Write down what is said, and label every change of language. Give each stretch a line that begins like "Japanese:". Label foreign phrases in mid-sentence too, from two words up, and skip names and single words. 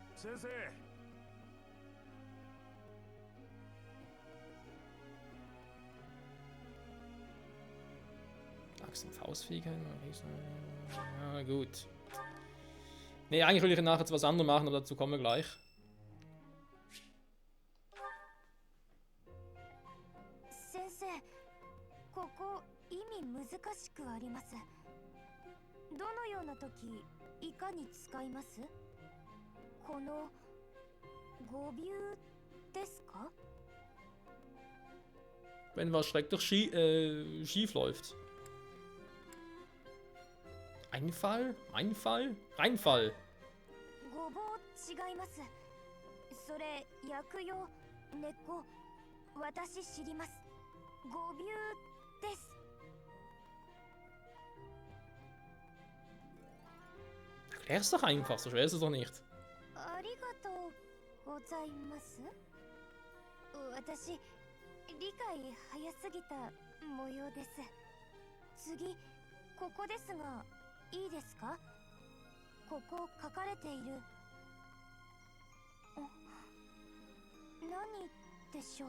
German: Axt- und Faustfähigkeit. Ja, gut. Ne, eigentlich will ich nachher jetzt was anderes machen, aber dazu kommen wir gleich.
Japanese: Sensei, ここ意味難しくあります。どのような時いかに使います？この語尾ですか？
German: Wenn was schrecklich schief läuft. Einfall? Einfall? Reinfall.
Japanese: ごぼう違います。それ薬用根っこ、私知ります。ゴビューです。
German: Erklär's doch einfach, so schwer ist es doch nicht.
Japanese: ありがとうございます。私、理解早すぎた模様です。次、ここですが、いいですか？ここ書かれている。何でしょう。